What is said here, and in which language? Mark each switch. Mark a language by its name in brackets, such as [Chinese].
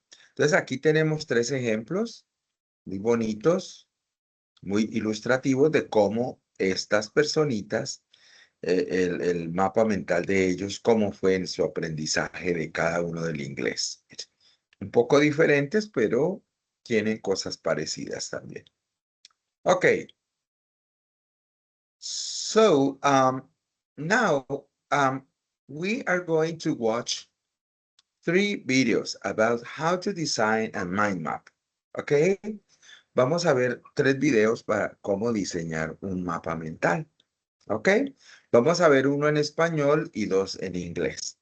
[Spanish] Entonces aquí tenemos 3 ejemplos muy bonitos, muy ilustrativos de cómo estas personitas, el mapa mental de ellos, cómo fue en su aprendizaje de cada uno del inglés. Un poco diferentes, pero tienen cosas parecidas también. Okay. [English] So, now, we are going to watch 3 videos about how to design a mind map. Okay. [Spanish] Vamos a ver 3 videos para cómo diseñar un mapa mental. Okay. Vamos a ver uno en español y 2 en inglés.